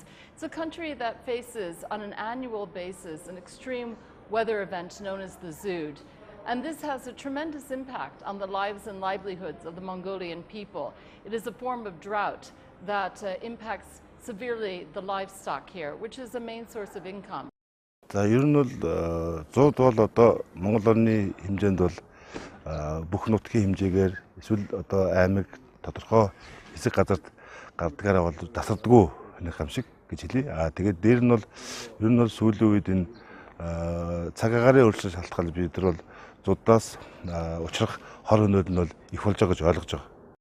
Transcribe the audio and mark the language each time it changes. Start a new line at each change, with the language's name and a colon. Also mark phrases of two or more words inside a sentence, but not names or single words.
English: It's a country that faces on an annual basis an extreme weather event known as the Zood. And this has a tremendous impact on the lives and livelihoods of the Mongolian people. It is a form of drought that impacts severely the livestock here, which is a main source of income.
Mongolian: За ер нь бол 100 бол одоо Монгол орны хэмжээнд бол бүх нутгийн хэмжээгээр эсвэл одоо аймаг тодорхой хэсэг газарт гардгаараа бол тасардгүй нэг юм шиг гэж хэлье. Тэгээд дээр нь бол ер нь бол сүүлийн үед энэ цаг агаарын өөрчлөлт шалтгаалж бид нар бол зудаас учрах хор хөнөөд нь бол их болж байгаа гэж ойлгож байгаа.